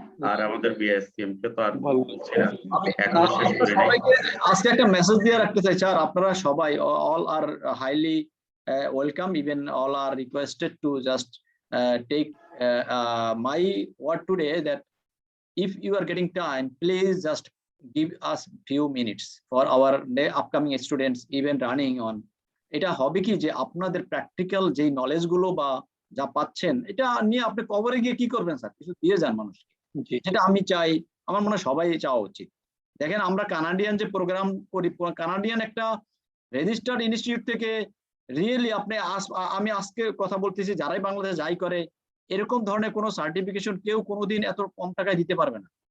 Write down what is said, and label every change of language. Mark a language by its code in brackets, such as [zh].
[bn] আর আমাদের বিএসসিএম কে তো আর বলছি না, এখনো শেষ করি নাই। সবাইকে আজকে একটা মেসেজ দিয়ে রাখতে চাই স্যার, আপনারা সবাই [en] All are highly welcome, even all are requested to just take my word today that if you are getting time, please just give us few minutes for our upcoming students even running on. [bn] এটা হবে কি যে আপনাদের practical যে knowledge গুলো বা যা পাচ্ছেন এটা নিয়ে আপনি কবরে গিয়ে কি করবেন স্যার, কিছু দিয়ে যান মানুষকে, যেটা আমি চাই, আমার মনে হয় সবাই চাওয়া উচিত। দেখেন আমরা কানাডিয়ান যে প্রোগ্রাম করি, কানাডিয়ান একটা রেজিস্টার্ড ইনস্টিটিউট থেকে রিয়েলি আপনি আমি আজকে কথা বলতেছি, যারাই বাংলাদেশে যাই করে এরকম ধরনের কোনো সার্টিফিকেশন কেউ কোনোদিন এত কম টাকায় দিতে পারবে না।